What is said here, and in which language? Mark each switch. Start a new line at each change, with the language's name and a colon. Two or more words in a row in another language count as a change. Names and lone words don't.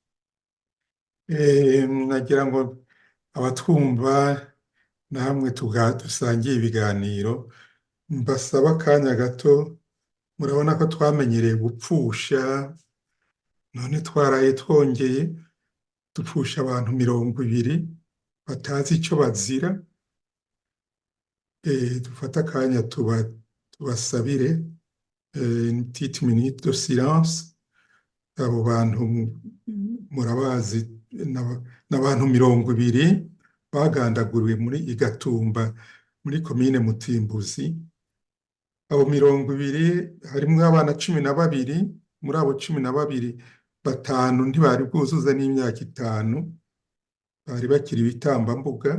Rundi: Nagira ngo abatwumva namwe dusangiye ibiganiro mbasaba akanya gato. Murabona ko twamenyereye gupfusha, none twaraye twongeye dupfusha abantu 20 batazi ico bazira. Dufata akanya tubasabire
French: une petite minute de silence.
Rundi: Abo bantu murabazi, n'abantu 20 bagandaguriwe muri Igatumba muri komine Mutimbuzi. Abo 20 harimwo abana 12, muri abo 12 batanu ntibari bwuzuza n'imyaka 5, bari bakiri ibitambambuga.